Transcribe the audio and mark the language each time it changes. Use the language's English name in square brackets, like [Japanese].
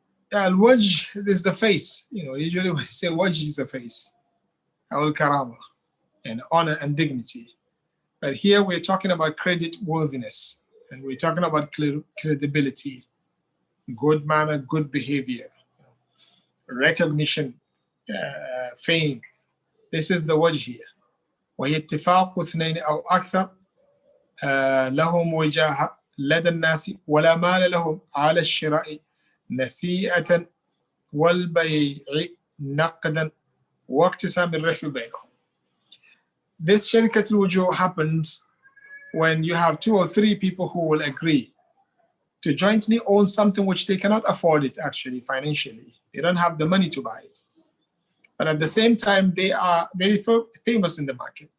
[English] Al-wajh is the face. Usually when you say wajh is the face, al-karama, and honor and dignity. But here we're talking about credit worthiness, and we're talking about credibility, good manner, good behavior, recognition, fame. This is the wajh here. [Arabic] وهي اتفاق اثنين أو أكثر لهم وجاهة لدى الناس ولا مال لهم على الشراء نسيئة والبيع نقدا واقتسام الربح بينهم. [English] This شركة الوجوه happens when you have 2 or 3 people who will agree to jointly own something which they cannot afford it actually financially. They don't have the money to buy it. But at the same time, they are very famous in the market.